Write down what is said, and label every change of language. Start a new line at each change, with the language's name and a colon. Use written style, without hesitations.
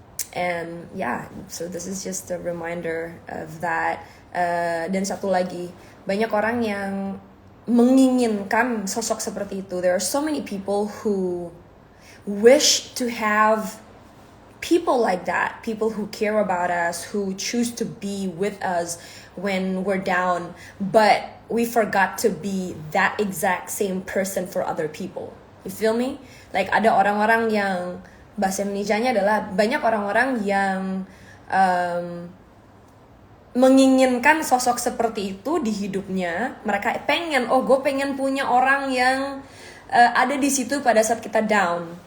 English: And yeah, so this is just a reminder of that.
Indonesian: Dan satu lagi, banyak orang yang menginginkan sosok seperti itu.
English: There are so many people who wish to have people like that, people who care about us, who choose to be with us when we're down, but we forgot to be that exact same person for other people. You feel me?
Indonesian: Like ada orang-orang yang, bahasa Indonesianya adalah banyak orang-orang yang menginginkan sosok seperti itu di hidupnya. Mereka pengen, gue pengen punya orang yang ada di situ pada saat kita down.